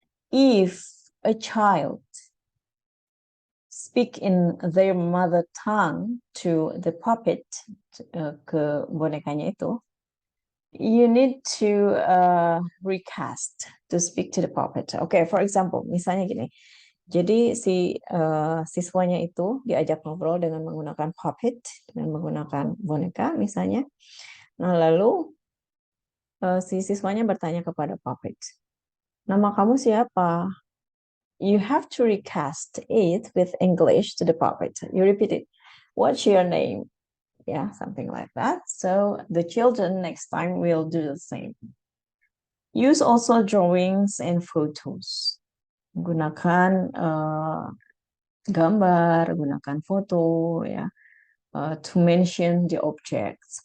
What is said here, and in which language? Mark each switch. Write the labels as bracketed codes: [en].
[en] If a child speak in their mother tongue to the puppet, [id] ke bonekanya itu, [en] you need to recast to speak to the puppet. Okay, for example, [id] misalnya gini. Jadi si siswanya itu diajak ngobrol dengan menggunakan puppet, dengan menggunakan boneka misalnya. Nah, lalu si siswanya bertanya kepada puppet, nama kamu siapa? [en] You have to recast it with English to the puppet. You repeat it. What's your name? Yeah, something like that. So the children next time will do the same. Use also drawings and photos. [id] Gunakan gambar, gunakan foto, ya, [en] to mention the objects.